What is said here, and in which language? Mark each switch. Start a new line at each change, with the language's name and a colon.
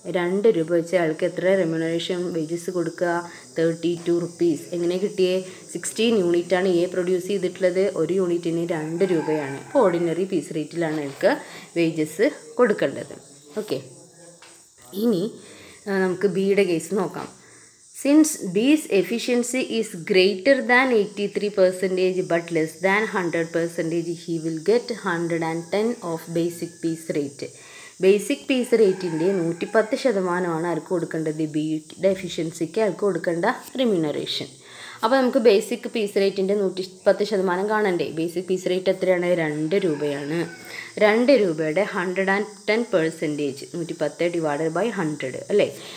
Malayalam: 2 രൂപ വെച്ച് അയാൾക്ക് എത്ര റെമ്യൂണറേഷൻ വേജസ് കൊടുക്കുക? 32 റുപ്പീസ്. എങ്ങനെ കിട്ടിയേ? 16 യൂണിറ്റാണ് പ്രൊഡ്യൂസ് ചെയ്തിട്ടുള്ളത്. ഒരു യൂണിറ്റിന് 2 രൂപയാണ്. അപ്പോൾ ഓർഡിനറി പീസ് റേറ്റിലാണ് അയാൾക്ക് വേജസ് കൊടുക്കേണ്ടത്. ഓക്കെ. ഇനി നമുക്ക് ബിയുടെ കേസ് നോക്കാം.
English: Since B's efficiency is greater than 83% but less than 100%, he will get 110 of basic piece rate.
Malayalam: Basic piece റേറ്റിൻ്റെ 110% ആർക്ക് കൊടുക്കേണ്ടത്? ബിയുടെ എഫിഷ്യൻസിക്ക് ആൾക്ക് കൊടുക്കേണ്ട റിമ്യൂണറേഷൻ. അപ്പോൾ നമുക്ക് ബേസിക് പീസ് റേറ്റിൻ്റെ 110% കാണണ്ടേ? ബേസിക് പീസ് റേറ്റ് എത്രയാണ്? 2 രൂപയാണ്. 2 രൂപയുടെ 110%, 110 ഡിവൈഡഡ് ബൈ 100 അല്ലേ?